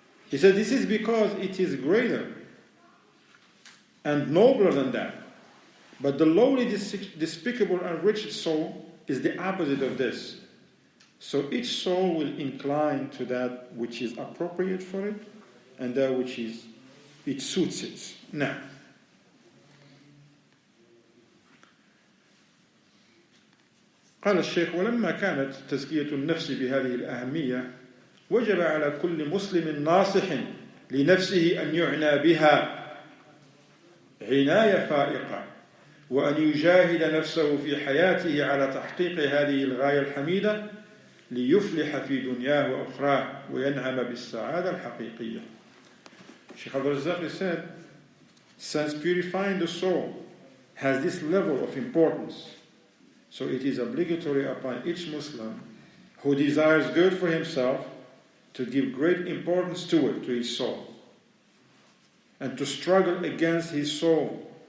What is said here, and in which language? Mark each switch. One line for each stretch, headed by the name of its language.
English: He said this is because it is greater and nobler than that. But the lowly, despicable, and wretched soul is the opposite of this. So each soul will incline to that which is appropriate for it and that which it suits it.
Arabic: Now, قال الشيخ ولما كانت تزكية النفس بهذه الأهمية وجب على كل مسلم ناصح لنفسه أن يعنى بها عناية فائقة وأن يجاهد نفسه في حياته على تحقيق هذه الغاية الحميدة ليفلح في دنياه وأخراه وينعم بالسعادة الحقيقية.
English: Shaykh al-Razzāq said, since purifying the soul has this level of importance, so it is obligatory upon each Muslim who desires good for himself to give great importance to it, to his soul, and to struggle against his soul